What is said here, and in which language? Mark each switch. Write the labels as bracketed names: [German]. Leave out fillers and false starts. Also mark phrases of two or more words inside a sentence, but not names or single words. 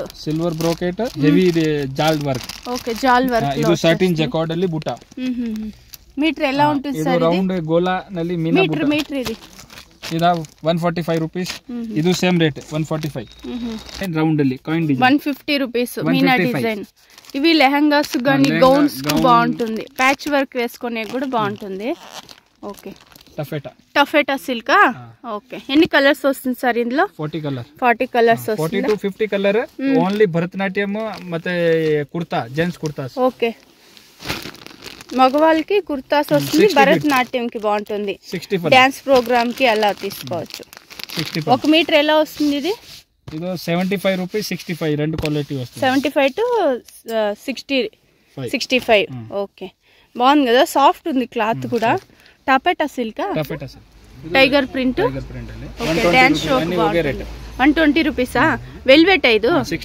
[English] silver brocade, heavy jaal work. okay, jaal work. [Kannada] ಇದು [English] satin jacquard [Kannada] ಅಲ್ಲಿ ಬುಟ್ಟ. ಮೀಟರ್ ಎಲ್ಲ ఉంటుంది ಸರ್. ರೌಂಡ್ ಗೋಲಾ ನಲ್ಲಿ ಮೀನಾ ಬುಟ್ಟ. ಮೀಟರ್ ಇದೆ. ಇದು 145 ರೂಪೀಸ್. ಇದು [English] same rate [Kannada] 145. ರೌಂಡ್ ಅಲ್ಲಿ [English] coin design [Kannada] 150 ರೂಪೀಸ್. [Telugu] మీనా డిజైన్. ఇవి లెహంగాస్ గాని గౌన్స్ బాగుంటుంది, ప్యాచ్ వర్క్ వేసుకునే కూడా బాగుంటుంది. ఓకే, [English] taffeta silk. [Telugu] ఓకే, ఎన్ని కలర్స్ వస్తుంది సార్ ఇందులో? 40 కలర్స్ వస్తుంది. 40 to 50 కలర్. ఓన్లీ భరతనాట్యం ಮತ್ತೆ కుర్తా, జెంట్స్ కుర్తాస్. ఓకే, మగవాళ్ళకి కుర్తాస్ వస్తుంది, భరతనాట్యం కి బాగుంటుంది, [English] dance program [Telugu] కి అలా తీసుకోవచ్చు. 1 మీటర్ ఎలా వస్తుంది ఇది? [Kannada] ಇದು 75 ರೂಪೀಸ್, [Telugu] 65 రెండు క్వాలిటీ వస్తుంది. 75 to 65. ఓకే, బాగుంది కదా, సాఫ్ట్ ఉంది క్లాత్ కూడా. [English] taffeta silk, tiger print. [Telugu] ఓకే, [English] dance show [Telugu] 120 రూపీసా? వెల్వెట్. ఇది